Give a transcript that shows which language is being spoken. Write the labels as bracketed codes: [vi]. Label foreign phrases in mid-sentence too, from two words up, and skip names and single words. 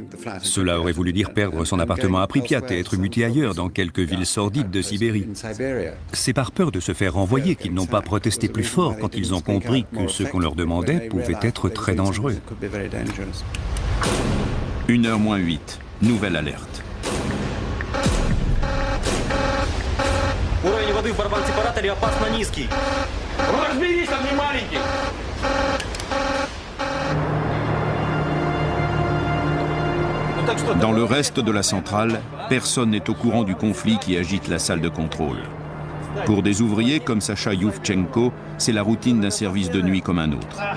[fr] Cela aurait voulu dire perdre son appartement à Pripyat et être muté ailleurs dans quelques villes sordides de Sibérie. C'est par peur de se faire renvoyer qu'ils n'ont pas protesté plus fort quand ils ont compris que ce qu'on leur demandait pouvait être très dangereux. 1h moins 8, nouvelle alerte. [ru] Уровень воды в барабан-сепараторе опасно низкий. Разберись, он не маленький! [fr] Dans le reste de la centrale, personne n'est au courant du conflit qui agite la salle de contrôle. Pour des ouvriers comme Sacha Yuvchenko, c'est la routine d'un service de nuit comme un autre.